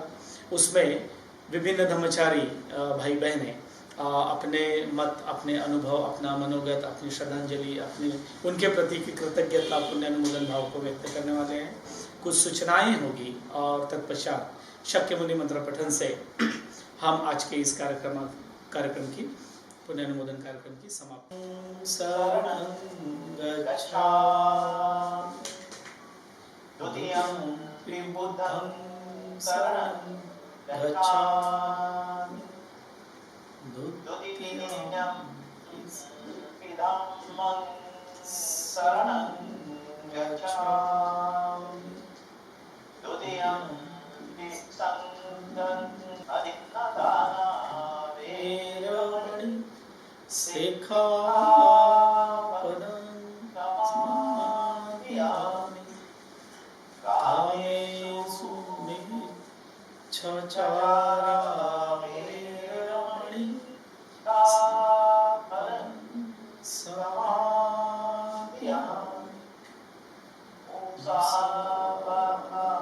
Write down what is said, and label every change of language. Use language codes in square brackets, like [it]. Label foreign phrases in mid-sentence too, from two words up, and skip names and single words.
[hi] उसमें विभिन्न धर्मचारी भाई बहनें अपने मत, अपने अनुभव, अपना मनोगत, अपनी श्रद्धांजलि, अपनी उनके प्रति की कृतज्ञता, पुण्यानुमोदन भाव को व्यक्त करने वाले हैं। कुछ सूचनाएं होगी और तत्पश्चात शाक्यमुनि मंत्र पठन से हम आज के इस कार्यक्रम की पुण्यानुमोदन कार्यक्रम की समाप्ति। [pi] शरणं गच्छामि द्वितीयं बुद्धं शरणं गच्छामि द्वितीयं धम्मं शरणं गच्छामि द्वितीयं संघं अदिन्नदाना वेरमणि सिक्खापदं समादयामि कामेषु मिच्छाचारा वेरमणि सिक्खापदं समादयामि मुसावाहा